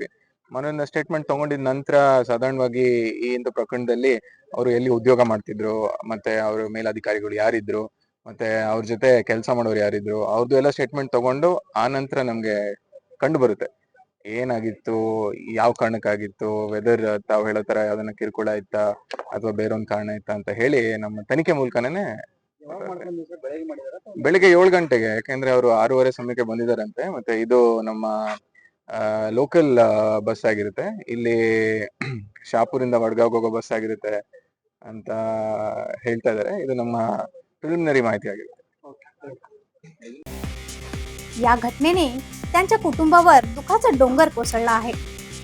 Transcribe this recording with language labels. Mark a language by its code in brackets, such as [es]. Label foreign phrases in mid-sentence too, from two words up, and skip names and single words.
[kn] ಮನೆಯಿಂದ ಸ್ಟೇಟ್ಮೆಂಟ್ ತಗೊಂಡಿದ ನಂತರ ಸಾಧಾರಣವಾಗಿ ಈ ಒಂದು ಪ್ರಕರಣದಲ್ಲಿ ಅವರು ಎಲ್ಲಿ ಉದ್ಯೋಗ ಮಾಡ್ತಿದ್ರು, ಮತ್ತೆ ಅವ್ರ ಮೇಲಧಿಕಾರಿಗಳು ಯಾರಿದ್ರು, ಮತ್ತೆ ಅವ್ರ ಜೊತೆ ಕೆಲಸ ಮಾಡೋರು ಯಾರಿದ್ರು, ಅವ್ರದ್ದು ಎಲ್ಲ ಸ್ಟೇಟ್ಮೆಂಟ್ ತಗೊಂಡು ಆ ನಂತರ ನಮ್ಗೆ ಕಂಡು ಬರುತ್ತೆ ಏನಾಗಿತ್ತು, ಯಾವ ಕಾರಣಕ್ಕಾಗಿತ್ತು, ವೆದರ್ ತಾವು ಹೇಳೋ ತರ ಯಾವ್ದನ್ನ ಕಿರುಕುಳ ಇತ್ತಾ ಅಥವಾ ಬೇರೊಂದ್ ಕಾರಣ ಇತ್ತಾ ಅಂತ ಹೇಳಿ ನಮ್ಮ ತನಿಖೆ ಮೂಲಕನೇ ಬೆಳಿಗ್ಗೆ 7 ಗಂಟೆಗೆ, ಯಾಕೆಂದ್ರೆ ಅವರು 6:30 ಸಮಯಕ್ಕೆ ಬಂದಿದ್ದಾರಂತೆ। ಮತ್ತೆ ಇದು ನಮ್ಮ ಲೋಕಲ್ ಬಸ್ ಆಗಿರುತ್ತೆ, ಇಲ್ಲಿ ಶಾಪುರಿಂದ ವಡ್ಗಾವ್ ಹೋಗೋ ಬಸ್ ಆಗಿರುತ್ತೆ ಅಂತ ಹೇಳ್ತಾ ಇದ್ದಾರೆ। ಇದು ನಮ್ಮ ಪ್ರಿಲಿಮಿನರಿ माहिती ಆಗಿರುತ್ತೆ। [mr] या घटनेने त्यांच्या कुटुंबावर दुखाचा डोंगर कोसळला आहे।